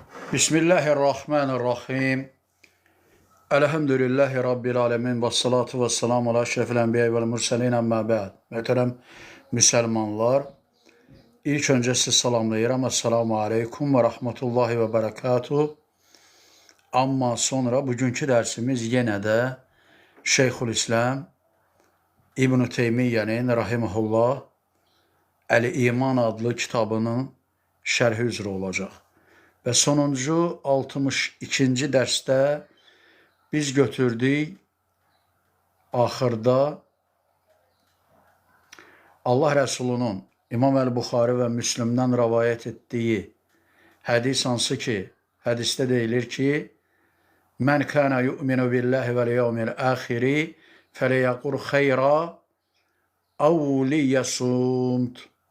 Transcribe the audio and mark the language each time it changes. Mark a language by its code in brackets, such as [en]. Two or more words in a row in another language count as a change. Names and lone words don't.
[ar] بسم الله الرحمن الرحيم الحمد لله رب العالمين. والصلاة والسلام على أشرف الأنبياء والمرسلين أما بعد. [az] Möhtərəm müsəlmanlar, ilk öncə sizi salamlayıram. [ar] السلام عليكم ورحمة الله وبركاته. [az] Amma sonra bugünkü dərsimiz yenə də Şeyxülislam İbn-i Teymiyye'nin rahimehullah El-İman adlı kitabının şərhi üzrə olacaq. Və sonuncu 62-ci dərsdə biz götürdük axırda Allah Rəsulunun İmam Əl-Buxari və Müslimdən rəvayət etdiyi hədis hansı ki, hədisdə deyilir ki, [ar] من كان يؤمن بالله واليوم الآخر فليقل خيرا أو ليصمت.